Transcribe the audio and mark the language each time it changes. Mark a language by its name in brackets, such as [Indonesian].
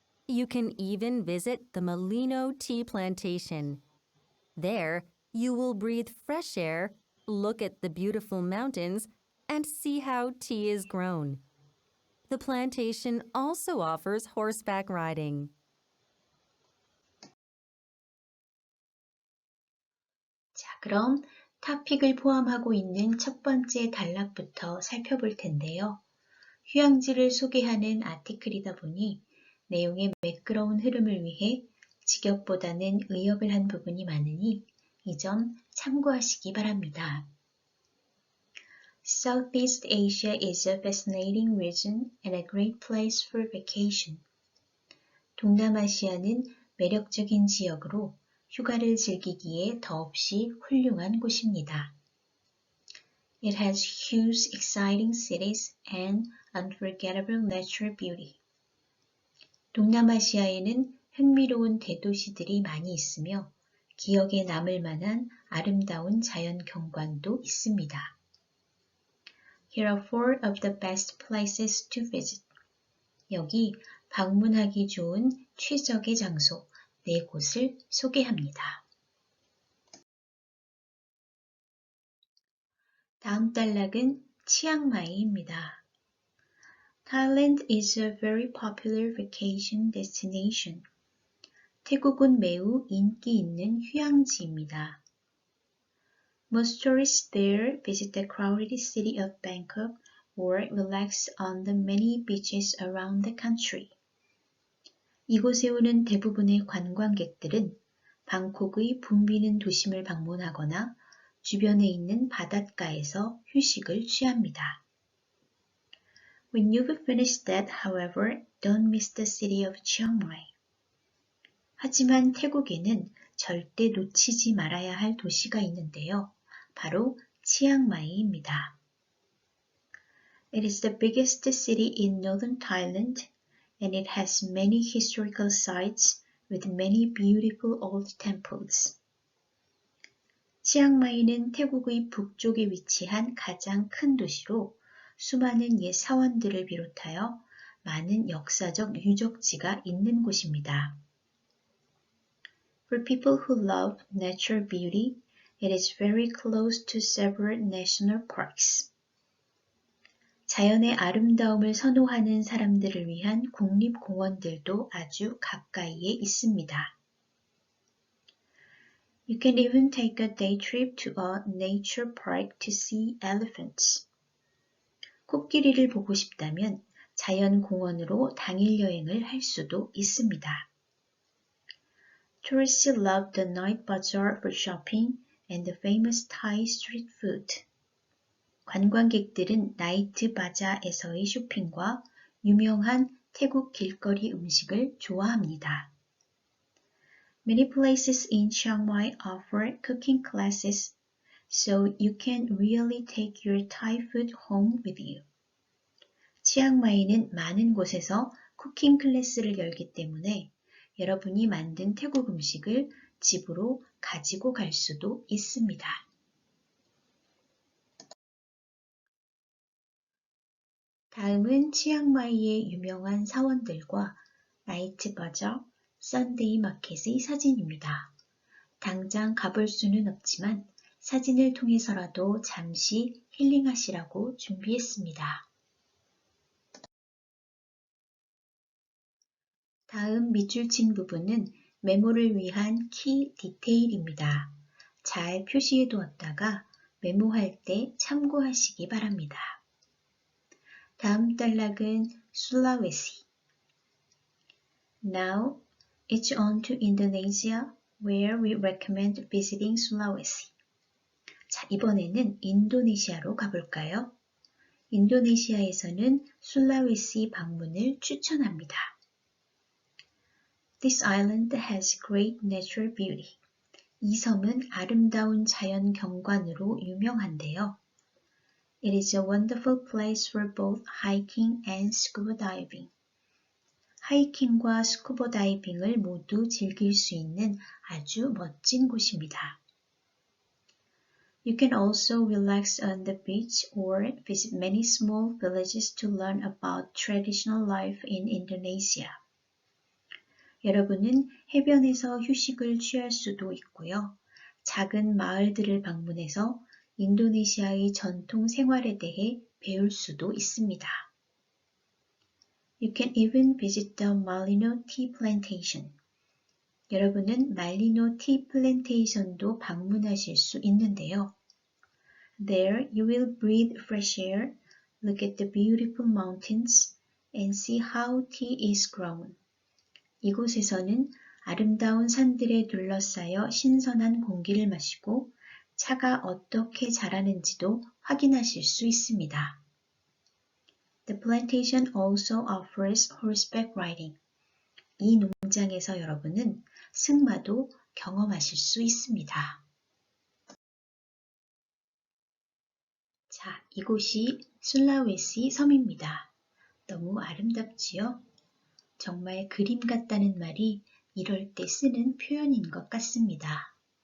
[English] You can even visit the Malino tea plantation. There, you will breathe fresh air, look at the beautiful mountains, and see how tea is grown. The plantation also offers horseback riding. [Korean] 자, 그럼 토픽을 포함하고 있는 첫 번째 단락부터 살펴볼 텐데요. 휴양지를 소개하는 아티클이다 보니 내용의 매끄러운 흐름을 위해 직역보다는 의역을 한 부분이 많으니 이 점 참고하시기 바랍니다. [English] Southeast Asia is a fascinating region and a great place for vacation. [Korean] 동남아시아는 매력적인 지역으로 휴가를 즐기기에 더없이 훌륭한 곳입니다. [English] It has huge, exciting cities and unforgettable natural beauty. [Korean] 동남아시아에는 흥미로운 대도시들이 많이 있으며 기억에 남을 만한 아름다운 자연 경관도 있습니다. [English] Here are 4 of the best places to visit. [Korean] 여기 방문하기 좋은 최적의 장소 4곳을 소개합니다. 다음 단락은 치앙마이입니다. [English] Thailand is a very popular vacation destination. [Korean] 태국은 매우 인기 있는 휴양지입니다. [English] Most tourists there visit the crowded city of Bangkok or relax on the many beaches around the country. [Korean] 이곳에 오는 대부분의 관광객들은 방콕의 붐비는 도심을 방문하거나 주변에 있는 바닷가에서 휴식을 취합니다. [English] When you've finished that, however, don't miss the city of Chiang Mai. [Korean] 하지만 태국에는 절대 놓치지 말아야 할 도시가 있는데요. 바로 치앙마이입니다. [English] It is the biggest city in northern Thailand and it has many historical sites with many beautiful old temples. [Korean] 치앙마이는 태국의 북쪽에 위치한 가장 큰 도시로 수많은 옛 사원들을 비롯하여 많은 역사적 유적지가 있는 곳입니다. [English] For people who love natural beauty, it is very close to several national parks. [Korean] 자연의 아름다움을 선호하는 사람들을 위한 국립공원들도 아주 가까이에 있습니다. [English] You can even take a day trip to a nature park to see elephants. [Korean] 코끼리를 보고 싶다면 자연공원으로 당일 여행을 할 수도 있습니다. [English] Tourists love the night bazaar for shopping and the famous Thai street food. [Korean] 관광객들은 나이트 바자에서의 쇼핑과 유명한 태국 길거리 음식을 좋아합니다. [English] Many places in Chiang Mai offer cooking classes, so you can really take your Thai food home with you. [Korean] 치앙마이는 많은 곳에서 쿠킹 클래스를 열기 때문에 여러분이 만든 태국 음식을 집으로 가지고 갈 수도 있습니다. 다음은 치앙마이의 유명한 사원들과 나이트 바자, 썬데이 마켓의 사진입니다. 당장 가볼 수는 없지만 사진을 통해서라도 잠시 힐링하시라고 준비했습니다. 다음 밑줄 친 부분은 메모를 위한 키 디테일입니다. 잘 표시해 두었다가 메모할 때 참고하시기 바랍니다. 다음 단락은 술라웨시. [English] Now, it's on to Indonesia, where we recommend visiting Sulawesi. [Korean] 자, 이번에는 인도네시아로 가볼까요? 인도네시아에서는 술라웨시 방문을 추천합니다. [English] This island has great natural beauty. [Korean] 이 섬은 아름다운 자연 경관으로 유명한데요. [English] It is a wonderful place for both hiking and scuba diving. [Korean] 하이킹과 스쿠버 다이빙을 모두 즐길 수 있는 아주 멋진 곳입니다. [English] You can also relax on the beach or visit many small villages to learn about traditional life in Indonesia. [Korean] 여러분은 해변에서 휴식을 취할 수도 있고요. 작은 마을들을 방문해서 인도네시아의 전통 생활에 대해 배울 수도 있습니다. [English] You can even visit the Malino Tea Plantation. [Korean] 여러분은 말리노 티 플랜테이션도 방문하실 수 있는데요. [English] There you will breathe fresh air, look at the beautiful mountains, and see how tea is grown. [Korean] 이곳에서는 아름다운 산들에 둘러싸여 신선한 공기를 마시고 차가 어떻게 자라는지도 확인하실 수 있습니다. [English] The plantation also offers horseback riding. [Korean] 이 농장에서 여러분은 승마도 경험하실 수 있습니다. 자, 이곳이 술라웨시 섬입니다. 너무 아름답지요? 정말 그림 같다는 말이 이럴 때 쓰는 표현인 것 같습니다.